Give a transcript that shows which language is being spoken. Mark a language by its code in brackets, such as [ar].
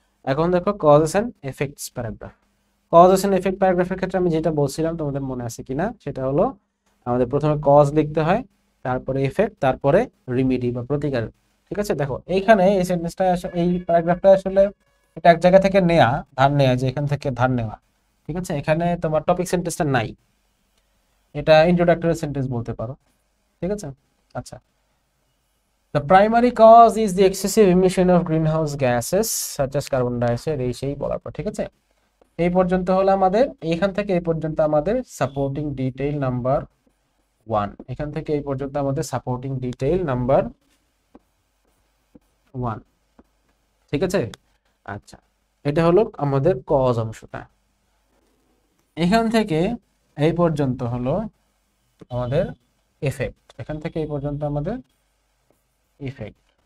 [bn] এখন দেখো causes and effects paragraph. Causes and effect প্যারাগ্রাফের ক্ষেত্রে আমি যেটা বলছিলাম তোমাদের মনে আছে কিনা, সেটা হলো আমাদের প্রথমে কজ লিখতে হয়, তারপরে এফেক্ট, তারপরে রিমিডি বা প্রতিকার, ঠিক আছে। দেখো এইখানে এই সেন্টেন্সটা এই প্যারাগ্রাফটা আসলে এটা এক জায়গা থেকে নেয়া, ধার নেয়া, যে এখান থেকে ধার নেওয়া, ঠিক আছে। এখানে তোমার টপিক সেন্টেন্সটা নাই, এটা ইন্ট্রোডাক্টরি সেন্টেন্স বলতে পারো, ঠিক আছে। [en] আচ্ছা, the primary cause is the excessive emission of greenhouse gases such as carbon dioxide, [bn] এই সেই বলার পর, ঠিক আছে। এই পর্যন্ত হলো আমাদের, এইখান থেকে এই পর্যন্ত আমাদের সাপোর্টিং ডিটেইল নাম্বার 1, এখান থেকে এই পর্যন্ত আমাদের সাপোর্টিং ডিটেইল নাম্বার 1, ঠিক আছে। আচ্ছা, এটা হলো আমাদের কজ অংশটা। এখান থেকে এই পর্যন্ত হলো আমাদের এফেক্ট, এখান থেকে এই পর্যন্ত আমাদের ইফেক্ট।